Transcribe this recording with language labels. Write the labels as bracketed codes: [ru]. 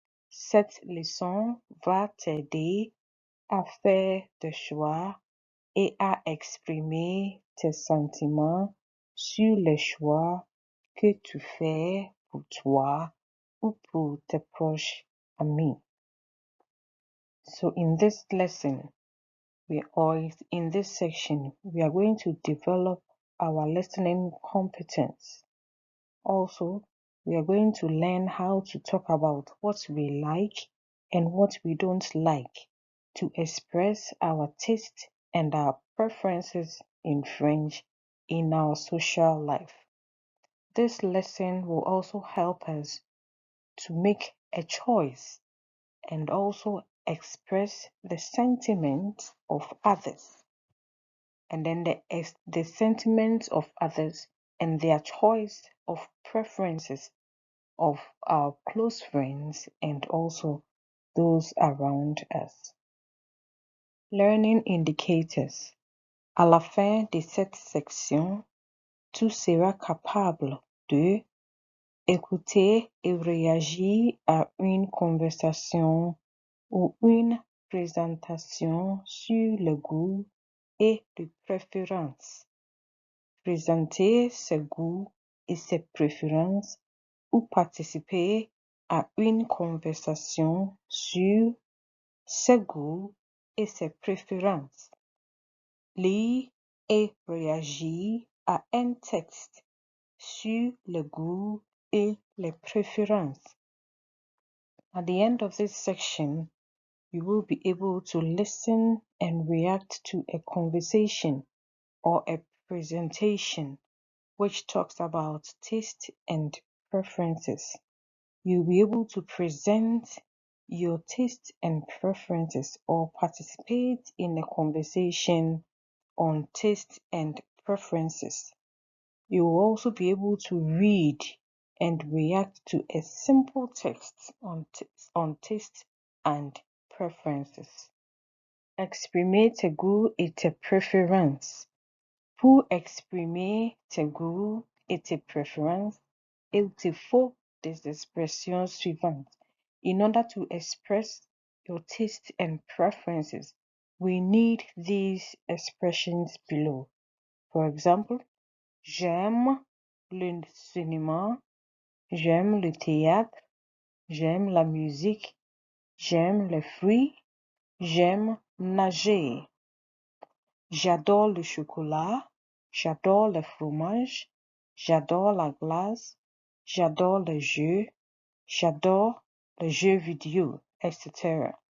[fr] Cette leçon va t'aider à faire des choix et à exprimer tes sentiments sur les choix que tu fais pour toi ou pour tes proches amis. [en] So in this lesson, in this section, we are going to develop our listening competence. Also, we are going to learn how to talk about what we like and what we don't like to express our taste and our preferences in French in our social life. This lesson will also help us to make a choice and also express the sentiments of others. And then the sentiments of others and their choice of preferences of our close friends and also those around us. Learning indicators. [fr] À la fin de cette section, tu seras capable de écouter et réagir à une conversation ou une présentation sur le goût et les préférences. Présenter ses goûts et ses préférences ou participer à une conversation sur ses goûts et ses préférences. Lire et réagir à un texte sur le goût et les préférences. [en] At the end of this section, you will be able to listen and react to a conversation or a presentation which talks about taste and preferences. You'll be able to present your taste and preferences or participate in a conversation on taste and preferences. You will also be able to read and react to a simple text on taste and preferences. [fr] Exprimer tes goûts et tes préférences. Pour exprimer tes goûts et tes préférences, il te faut des expressions suivantes. [en] In order to express your taste and preferences, we need these expressions below. For example, [fr] j'aime le cinéma, j'aime le théâtre, j'aime la musique, j'aime les fruits, j'aime nager. J'adore le chocolat, j'adore le fromage, j'adore la glace, j'adore les jeux vidéo, etc.